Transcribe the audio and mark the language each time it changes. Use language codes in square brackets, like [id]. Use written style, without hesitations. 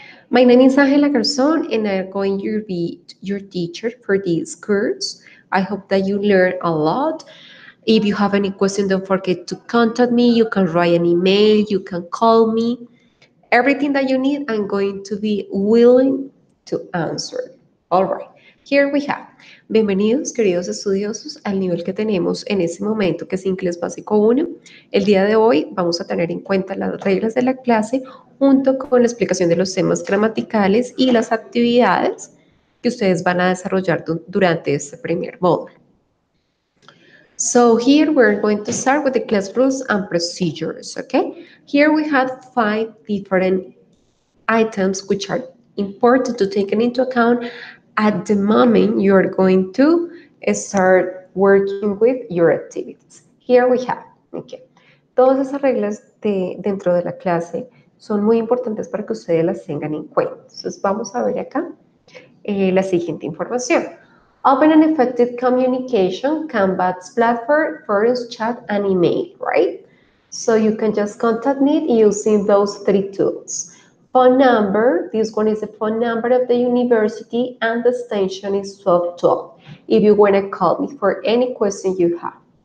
[en] My name is Angela Garzon, and I'm going to be your teacher for this course. I hope that you learn a lot. If you have any question, don't forget to contact me. You can write an email, you can call me. Everything that you need, I'm going to be willing to answer. All right, here we have. [es] Bienvenidos, queridos estudiosos, al nivel que tenemos en este momento, que es Inglés Básico 1. El día de hoy vamos a tener en cuenta las reglas de la clase junto con la explicación de los temas gramaticales y las actividades que ustedes van a desarrollar durante este primer módulo. [en] So here we're going to start with the class rules and procedures, okay? Here we have 5 different items which are important to take into account at the moment you're going to start working with your activities. Here we have, okay. [es] Todas esas reglas dentro de la clase son muy importantes para que ustedes las tengan en cuenta. Entonces vamos a ver acá la siguiente información. [en] Open and effective communication, Canvas platform, forums, chat, and email, right? So you can just contact me using those 3 tools. Phone number, this one is the phone number of the university, and the extension is 1212 if you want to call me for any question you have.